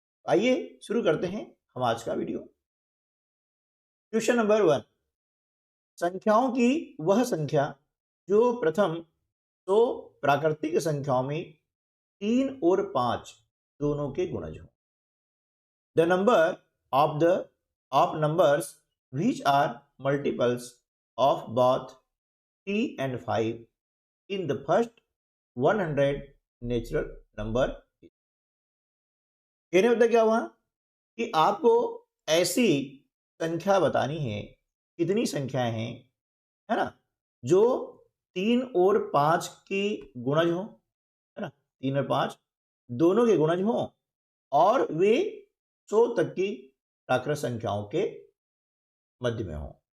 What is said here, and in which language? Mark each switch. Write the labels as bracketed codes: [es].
[hi] आइए शुरू करते हैं हम आज का वीडियो। क्वेश्चन नंबर 1, संख्याओं की वह संख्या जो प्रथम 100 प्राकृतिक संख्याओं में 3 और 5 दोनों के गुणज हो। [en] The number of numbers which are multiples of both 3 and 5 in the first 100 natural number। [hi] कहने मतलब क्या हुआ कि आपको ऐसी संख्या बतानी है, कितनी संख्याएं हैं, है ना, जो 3 और 5 की गुणज हो, है ना, 3 और 5 दोनों के गुणज हो और वे 100 तक की प्राकृत संख्याओं के मध्य में हो।